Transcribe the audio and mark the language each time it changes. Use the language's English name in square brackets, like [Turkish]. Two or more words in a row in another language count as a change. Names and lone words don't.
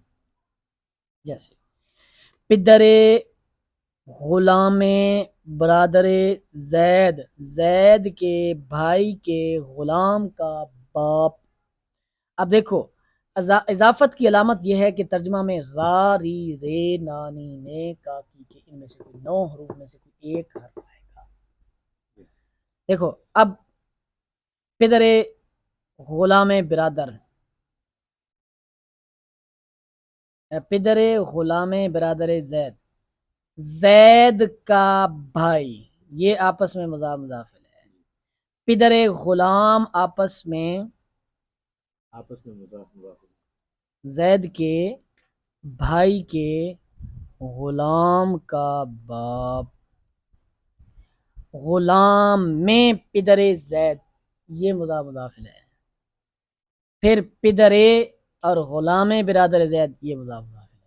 [Urdu] جیسے [Persian] پدر غلام برادر زید [Urdu] کے بھائی کے غلام کا باپ۔ اب دیکھو اضافت کی علامت یہ ہے کہ ترجمہ میں را، ری، رے، نانی، نے، کا، کی کے ان میں سے کوئی 9 حروف میں سے کوئی ایک حرف آئے گا۔ دیکھو اب [Persian] پدر غلام برادر، پدر غلام برادر [Urdu] زید کا بھائی، یہ آپس میں مضاف ہے، [Persian] پدر غلام [Urdu] آپس میں زید کے بھائی کے غلام کا باپ، غلام میں [Persian] پدر زید [Urdu] یہ مضاف ہے، پھر پدر اور [Persian] غلام برادر زید [Urdu] یہ مضاف ہے۔